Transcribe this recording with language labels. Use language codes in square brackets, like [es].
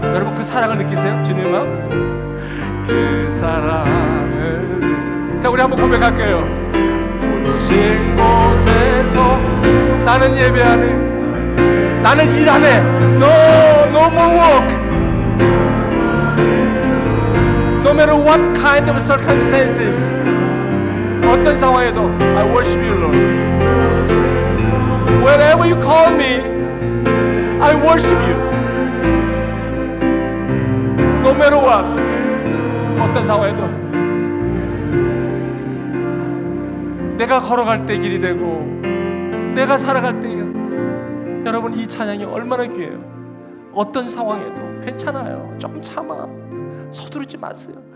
[ko] 여러분 그 사랑을 느끼세요? 주님 앞? 그 사랑을. 자, 우리 한번 고백할게요. 부르신 곳에서 나는 예배하네, 나는 일하네. [en] No more work. No matter what kind of circumstances, [ko] 어떤 상황에도 [en] I worship you, Lord. Wherever you call me, I worship you. No matter what. [ko] 어떤 상황에도 내가 걸어갈 때 길이 되고 내가 살아갈 때. 여러분 이 찬양이 얼마나 귀해요. 어떤 상황에도 괜찮아요. 조금 참아. 서두르지 마세요.